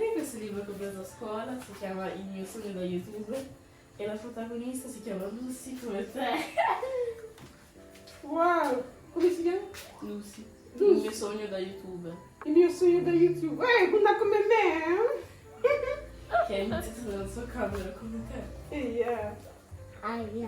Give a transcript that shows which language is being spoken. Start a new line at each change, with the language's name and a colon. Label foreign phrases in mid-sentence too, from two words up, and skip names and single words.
Portuguese: esse livro que eu fiz na escola,
Italian: se chiama Il mio sogno da youtuber, e la protagonista si chiama Lucy, come te. Uau! Come si chiama? Lucy. Il mio sogno da youtuber. Il mio sogno da YouTube. Quella come me! Che è iniziato nella sua camera come te. Yeah. Yeah.